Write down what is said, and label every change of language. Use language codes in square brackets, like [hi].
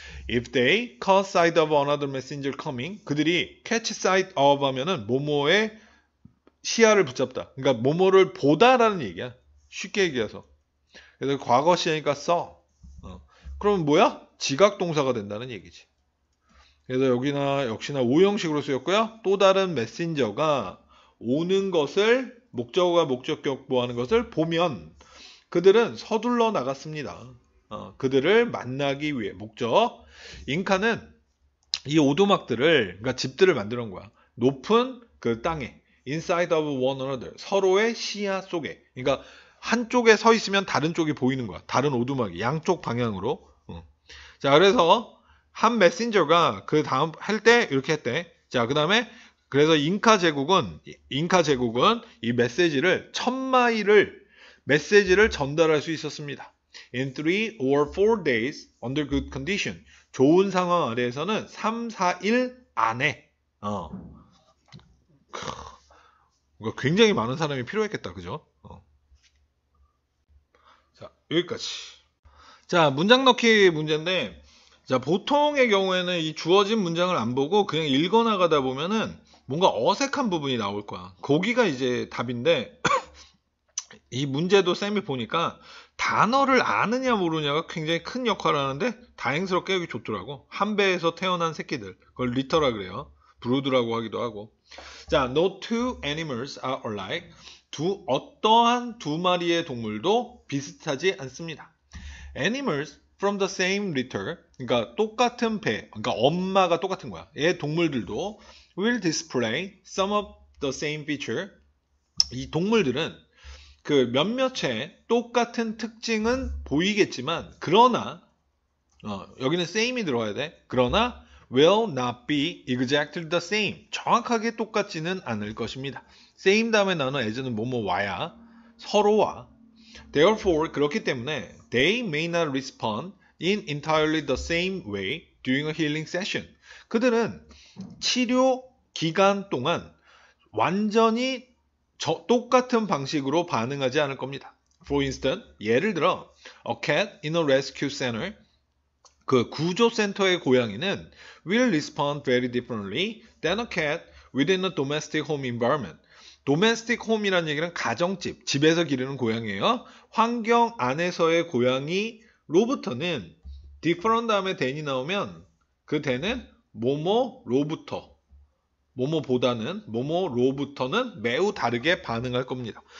[en] If they caught sight of another messenger coming. [ko] 그들이 catch sight of 하면은 뭐뭐의 시야를 붙잡다. 그러니까 뭐뭐를 보다라는 얘기야. 쉽게 얘기해서. 그래서 과거 시니까 saw. 그러면 뭐야? 지각 동사가 된다는 얘기지. 그래서 여기나 역시나 오형식으로 쓰였고요. 또 다른 메신저가 오는 것을 목적어가 목적격보하는 것을 보면 그들은 서둘러 나갔습니다. 그들을 만나기 위해 목적. 잉카는 이 오두막들을, 그러니까 집들을 만들어 놓은 거야. 높은 그 땅에 [en] inside of one another, [ko] 서로의 시야 속에. 그러니까 한쪽에 서 있으면 다른 쪽이 보이는 거야. 다른 오두막이 양쪽 방향으로. 자, 그래서 한 메신저가 그 다음 할 때 이렇게 했대. 자, 그 다음에 그래서 잉카 제국은 이 메시지를 1000마일을 메시지를 전달할 수 있었습니다. [en] In 3 or 4 days under good condition. [ko] 좋은 상황 아래에서는 3, 4일 안에 굉장히 많은 사람이 필요했겠다. 그죠? 자, 여기까지. 자, 문장 넣기 문제인데, 자, 보통의 경우에는 이 주어진 문장을 안 보고 그냥 읽어 나가다 보면은 뭔가 어색한 부분이 나올 거야. 거기가 이제 답인데, 이 문제도 쌤이 보니까 단어를 아느냐 모르냐가 굉장히 큰 역할을 하는데 다행스럽게 여기 좋더라고. 한 배에서 태어난 새끼들. 그걸 리터라 그래요. 브루드라고 하기도 하고. [en] 자, no two animals are alike. [ko] 어떠한 두 마리의 동물도 비슷하지 않습니다. [en] Animals from the same litter, [ko] 그러니까 똑같은 배, 그러니까 엄마가 똑같은 거야. 얘 동물들도 [en] will display some of the same feature. [ko] 이 동물들은 그 몇몇의 똑같은 특징은 보이겠지만, 그러나 여기는 same이 들어가야 돼. 그러나 [en] will not be exactly the same. [ko] 정확하게 똑같지는 않을 것입니다. same 다음에 나오는 as는 뭐뭐 와야 서로와. [en] Therefore, [ko] 그렇기 때문에 [en] they may not respond in entirely the same way during a healing session. [ko] 그들은 치료 기간 동안 완전히 똑같은 방식으로 반응하지 않을 겁니다. [en] For instance, [ko] 예를 들어 [en] a cat in a rescue center, [ko] 그 구조센터의 고양이는 [en] will respond very differently than a cat within a domestic home environment. [ko] domestic home이라는 얘기는 가정집, 집에서 기르는 고양이에요. 환경 안에서의 고양이로부터는 different 다음에 than이 나오면 그 than은 뭐뭐로부터, 뭐뭐로부터는 매우 다르게 반응할 겁니다.